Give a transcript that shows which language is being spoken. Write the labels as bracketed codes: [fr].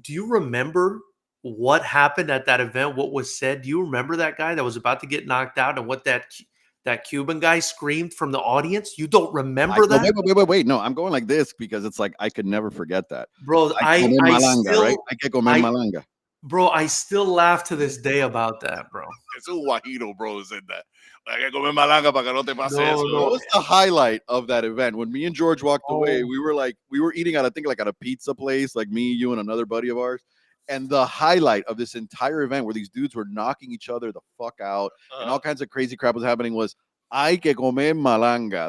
[en] Do you remember what happened at that event? What was said? Do you remember that guy that was about to get knocked out and what that Cuban guy screamed from the audience? You don't remember that? Wait. No, I'm going like this because it's like I could never forget that. Bro, I [es] get comer malanga. [en] Bro, I still laugh to this day about that, bro. It's a Guajiro, bro, said that. [es] Hay que comer malanga para que no te pase eso. [en] What was the highlight of that event? When me and George walked away, we were eating at, I think, like at a pizza place, like me, you, and another buddy of ours. And the highlight of this entire event where these dudes were knocking each other the fuck out and all kinds of crazy crap was happening was [es] hay que comer malanga.